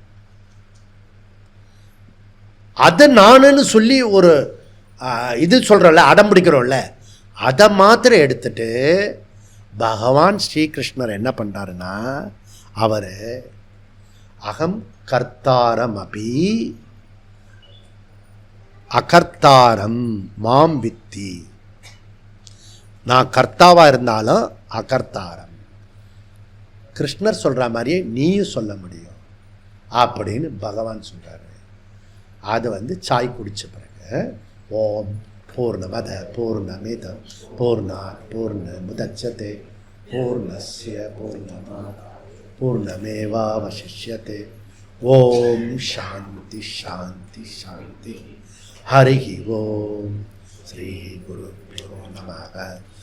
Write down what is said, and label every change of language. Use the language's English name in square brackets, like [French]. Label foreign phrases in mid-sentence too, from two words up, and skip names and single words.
[Tamil] அதை நானுன்னு சொல்லி ஒரு இது சொல்கிறோம்ல, அடம் பிடிக்கிறோம்ல, அதை மாத்திரம் எடுத்துட்டு பகவான் ஸ்ரீகிருஷ்ணர் என்ன பண்ணுறாருன்னா, அவர் [Sanskrit] अहं कर्तारम् अपि अकर्तारं मां विद्धि. [Tamil] நான் கர்த்தாவாக இருந்தாலும் அகர்த்தாரம். கிருஷ்ணர் சொல்கிற மாதிரியே நீயும் சொல்ல முடியும் அப்படின்னு பகவான் சொல்கிறாரு. அது சாய் குடித்த பிறகு [Sanskrit] ॐ पूर्णमदः पूर्णमिदं पूर्णात् पूर्णमुदच्यते पूर्णस्य पूर्णमादाय पूर्णमेवावशिष्यते. ॐ शान्तिः शान्तिः शान्तिः. हरि ॐ। श्री गुरुभ्यो नमः.